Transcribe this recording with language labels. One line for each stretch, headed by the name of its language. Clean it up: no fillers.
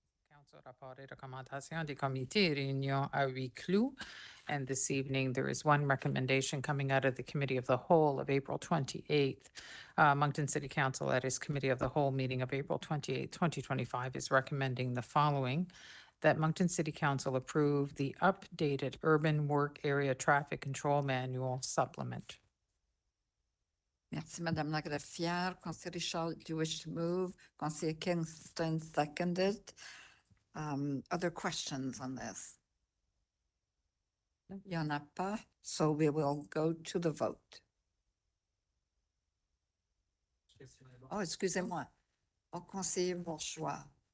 French: Council rapport et recommandation des comités réunion à huis clos.
English: And this evening, there is one recommendation coming out of the Committee of the Whole of April 28th. Moncton City Council at its Committee of the Whole meeting of April 28th, 2025 is recommending the following: that Moncton City Council approve the updated Urban Work Area Traffic Control Manual supplement.
French: Merci, Madame la greffière. Conseiller Richard,
English: do you wish to move? Conseiller Kingston seconded. Other questions on this?
French: Il n'y en a pas,
English: so we will go to the vote.
French: Oh, excusez-moi. Au conseiller Bourgeois.